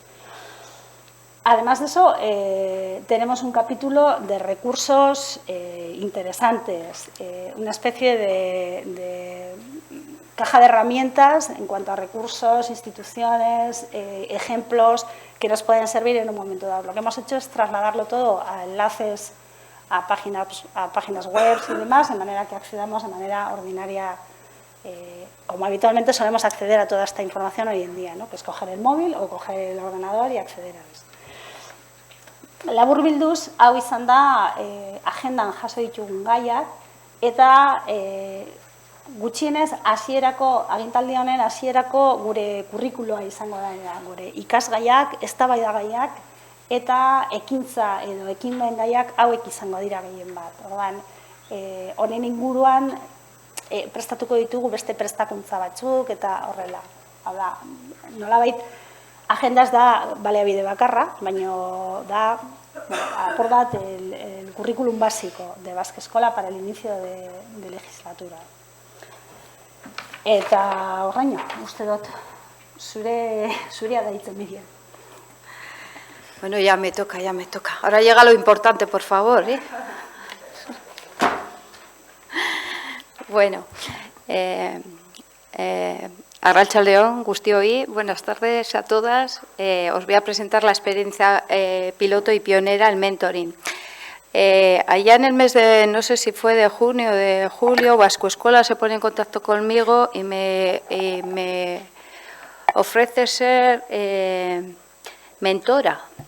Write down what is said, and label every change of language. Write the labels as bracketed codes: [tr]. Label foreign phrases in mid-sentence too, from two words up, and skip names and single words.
[es] Además de eso, tenemos un capítulo de recursos interesantes, una especie de caja de herramientas en cuanto a recursos, instituciones, ejemplos que nos pueden servir en un momento dado. Lo que hemos hecho es trasladarlo todo a enlaces, a páginas web y demás, de manera que accedamos de manera ordinaria, como habitualmente solemos acceder a toda esta información hoy en día, ¿no? Que es coger el móvil o coger el ordenador y acceder a esto. [eu] Labur bilduz, hau izan da agendan jaso ditugun gaiak, eta gutxienez agintaldi honen hasierako gure kurrikuloa izango da, gure ikasgaiak, eztabaidagaiak eta ekintza edo ekinmen gaiak hauek izango dira gehien bat. Orduan, honen inguruan prestatuko ditugu beste prestakuntza batzuk eta horrela. Hau da, nolabait agenda ez da baliabide bakarra, baina da apur bat [es] el currículum básico de Basque Eskola para el inicio de legislatura. [eu] Eta horraino, uste dut, zurea da hitzen bidean. [es] Bueno, ya me toca. Ahora llega lo importante, por favor, ¿eh? [eu] Bueno, Arratsaldeon guztioi, [es] buenas tardes a todas. Os voy a presentar la experiencia piloto y pionera, el mentoring. Allá en el mes de, no sé si fue de junio o de julio, Basque Eskola se pone en contacto conmigo y me ofrece ser mentora.